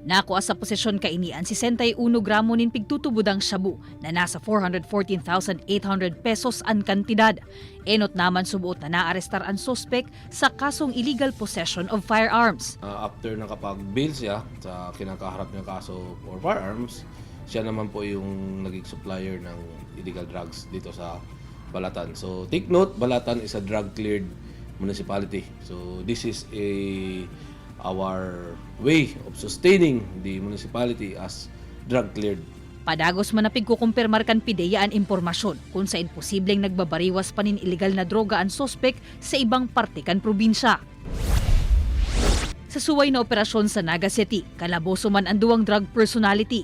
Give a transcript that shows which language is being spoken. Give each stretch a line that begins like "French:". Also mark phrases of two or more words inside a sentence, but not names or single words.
Bikol: Nakuha sa posisyon kainian 61 gramo nin pigtutubudang shabu na nasa 414,800 pesos ang kantidad. Enot naman subuot na naarestar ang suspek sa kasong
English: illegal possession of firearms.
Filipino: After nakapag-bail siya sa kinakaharap niyang kaso
English: for firearms,
Filipino: siya naman po yung naging supplier ng
English: illegal drugs
Filipino: dito sa Balatan.
English: So take note, Balatan is a drug-cleared municipality. So this is our way of sustaining the municipality as drug-cleared.
Bikol: Padagos man na pigkukumpirmar kan PIDEA ang impormasyon kung sa imposibleng nagbabariwas pa nin illegal na droga ang suspek sa ibang parte kan probinsya. Sa suway na operasyon sa Naga City, kalaboso man ang duwang drug personality.